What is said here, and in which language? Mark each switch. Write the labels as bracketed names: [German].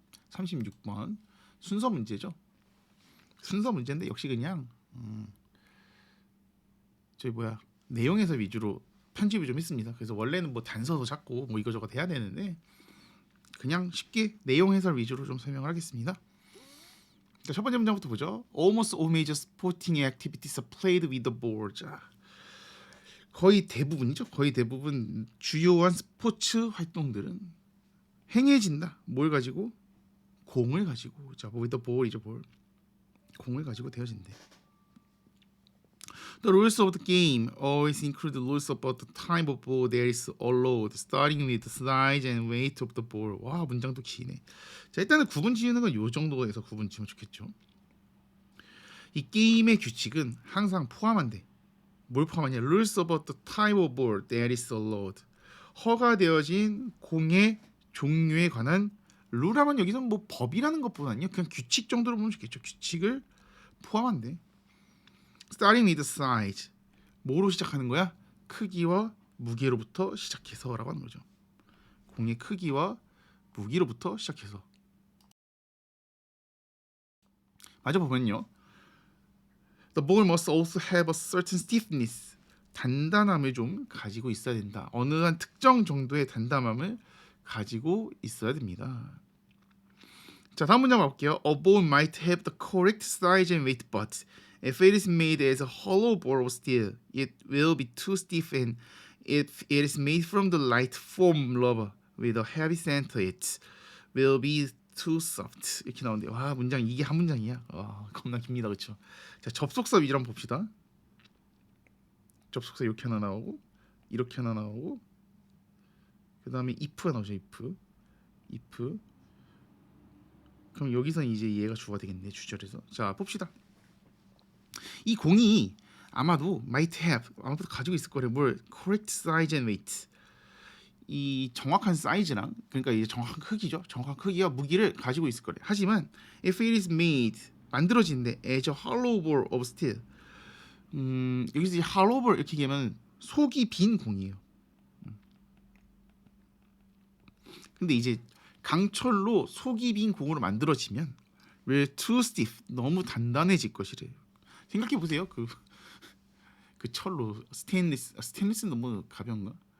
[Korean] 36번 순서 문제죠. 순서 문제인데 역시 그냥 저희 내용 해설 위주로 편집을 좀 했습니다. 그래서 원래는 뭐 단서도 잡고 뭐 이거저거 돼야 되는데 그냥 쉽게 내용 해설 위주로 좀 설명을 하겠습니다. 자, 첫 번째 문장부터 보죠. [English] Almost all major sporting activities are played with the ball. [Korean] 자, 거의 대부분이죠. 거의 대부분 주요한 스포츠 활동들은 행해진다. 뭘 가지고? 공을 가지고. 자, [English] with the ball [Korean] 이죠. ball. 공을 가지고 되어진대. [English] The rules of the game always include rules about the type of ball that is allowed, starting with the size and weight of the ball. [Korean] 와, 문장도 기네. 자, 일단은 구분 지으는 건 요 정도에서 구분 지으면 좋겠죠. 이 게임의 규칙은 항상 포함한대. 뭘 포함하냐? [English] Rules about the type of ball that is allowed. [Korean] 허가되어진 공의 종류에 관한 룰하면 여기서 뭐 법이라는 것보다는요 그냥 규칙 정도로 보면 좋겠죠. 규칙을 포함한대. [English] Starting with size. [Korean] 뭐로 시작하는 거야? 크기와 무게로부터 시작해서라고 하는 거죠. 공의 크기와 무게로부터 시작해서. 맞아 보면요. [English] The ball must also have a certain stiffness. [Korean] 단단함을 좀 가지고 있어야 된다. 어느 한 특정 정도의 단단함을 가지고 있어야 됩니다. 자, 다음 문장 볼게요. [English] A ball might have the correct size and weight, but if it is made as a hollow ball of steel, it will be too stiff, and if it is made from the light foam rubber with a heavy center, it will be too soft. [Korean] 이렇게 나오는데 와, 문장 이게 한 문장이야. 겁나 깁니다, 그렇죠? 자, 접속사 위주로 한번 봅시다. 접속사 이렇게 하나 나오고 이렇게 하나 나오고 그 다음에 if가 나오죠. if. 그럼 여기서 이제 얘가 주어가 되겠네, 주절에서. 자, 봅시다. 이 공이 아마도 [English] might have, [Korean] 아마도 가지고 있을 거래. [English] 뭘 correct size and weight. [Korean] 이 정확한 사이즈랑, 그러니까 이제 정확한 크기죠. 정확한 크기와 무기를 가지고 있을 거래. 하지만 [English] if it is made, [Korean] 만들어진데 [English] as a hollow ball of steel. [Korean] 여기서 이제 hollow ball 이렇게 얘기하면 속이 빈 공이에요. 근데 이제 강철로 속이 빈 공으로 만들어지면 [English] will too stiff, [Korean] 너무 단단해질 것이래요. 생각해 보세요. 그 철로 스테인리스는 너무 가벼운가?